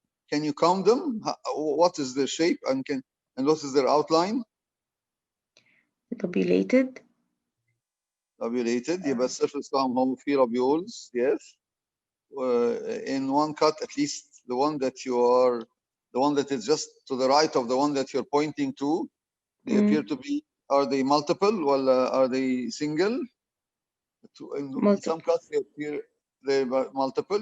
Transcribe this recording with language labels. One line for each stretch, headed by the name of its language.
English: Can you count them? What is their shape and what is their outline? Lobulated.
Arabic: يبقى السيرفس بتاعهم هو في
English: lobules, yes. In one cut, at least the one that is just to the right of the one that you're pointing to, they appear to be. Are they multiple or are they single? In some cuts they're multiple.